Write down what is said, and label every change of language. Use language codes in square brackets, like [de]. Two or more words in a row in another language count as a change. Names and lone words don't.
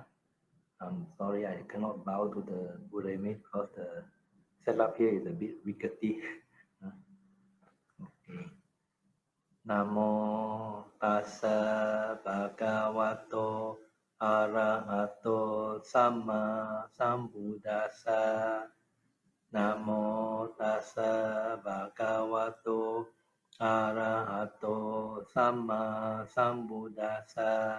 [en] I'm sorry I cannot bow to the Buddha image because the setup here is a bit rickety. Okay. [pi] Namo tassa bhagavato arahato samma sambuddhassa. Namo tassa bhagavato arahato samma sambuddhassa.